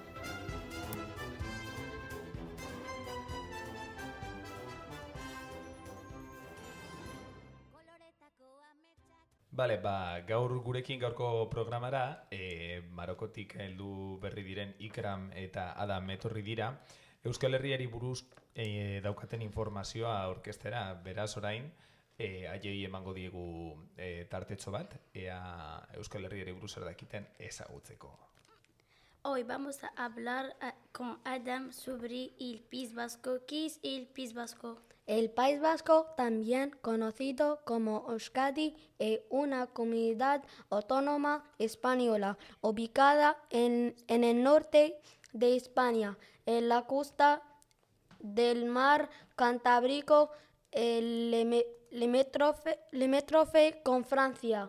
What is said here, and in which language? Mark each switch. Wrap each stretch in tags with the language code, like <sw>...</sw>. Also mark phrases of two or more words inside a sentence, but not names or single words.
<eu>Bale, gaur gurekin gaurko programara Marokotik heldu berri diren Ikram eta Adam etorri dira. Euskal Herriari buruz daukaten informazioa aurkeztera, beraz orain haiei emango diegu tartetxo bat, ea Euskal Herriari buruz erdakiten ezagutzeko.</eu> <es>Hoy vamos a hablar con Adam sobre el País Vasco. ¿Qué es el País Vasco? El País Vasco, también conocido como Euskadi, es una comunidad autónoma española ubicada en el norte de España, en la costa del mar Cantábrico, limítrofe con Francia.</es>